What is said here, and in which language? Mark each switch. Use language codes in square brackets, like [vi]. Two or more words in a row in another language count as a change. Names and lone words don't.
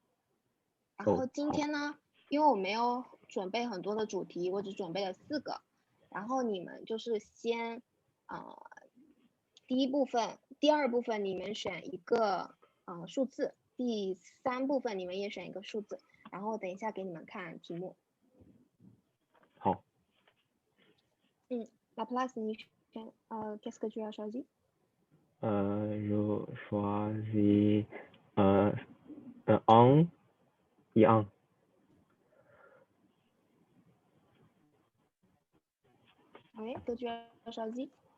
[zh] 然后今天呢，因为我没有准备很多的主题，我只准备了4个，然后你们就是先第2部分你们选一个数字，第3部分你们也选一个数字，然后等一下给你们看题目。好。 [fr] La place, [zh] 你选 [fr] qu'est-ce que tu as choisi? Je choisis un et un. Oui, que tu as choisi?